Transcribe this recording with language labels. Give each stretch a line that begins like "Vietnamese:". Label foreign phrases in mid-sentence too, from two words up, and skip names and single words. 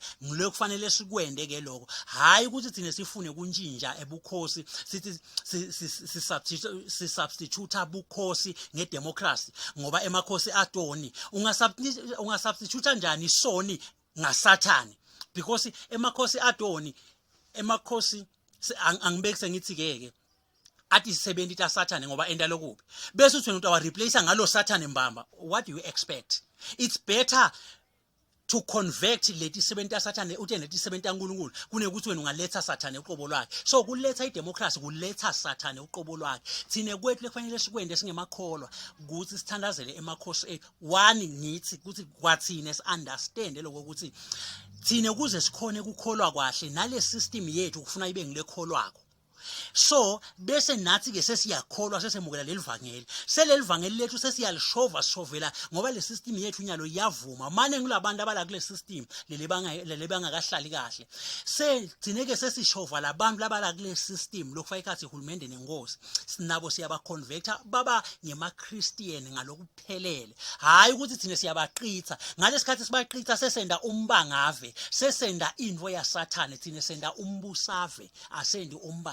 Swati: Ngilo kufanele sikwende ke lokho, hayi ukuthi thine sifune kunjinja ebukhosi sithi si substitute bukhosi ngedemocracy, ngoba emakhosi atoni ungasubstitute njani soni ngasathane, because emakhosi atoni emakhosi angibekise ngithi ke athi sisebenza ita sathane ngoba enda lokuphi, bese uthi wena uta replace ngalo sathane mbamba.
English: What do you expect? It's better to convert
Swati: leti sebenta sathane uthi leti sebenta uNkulunkulu kunekuthi wena ungaletha sathane uqobo lwakhe. So kuletha idemocracy kuletha sathane uqobo lwakhe. Thine kwethu lekufanele sikwende singemakholwa ukuthi sithandazele emakhosi ethu. One ngithi ukuthi kwathine understand lokho ukuthi thine kuze sikhone ukukholwa kahle nale system yethu kufuna ibe ngilekholwako. So bese nathi ke sesiyakholwa sesemukela lelivangeli, selelivangeli lethu sesiyalishovela ngoba le system yethu nyalo yavuma. Mane ngulabantu abala kule system lele bangakahlali kahle, thine ke sesishova labantu labala kule system lokufaka ikhathi uhulumende nenkosi, sinabo siyabaconverta baba ngemaChristian ngalokuphelele, hayi ukuthi thine siyabaqitha. Ngalesikhathi sibaqitha sesenda Umbangave, sesenda indvo yasathane, thine senda Umbusave, asendi Umbangave.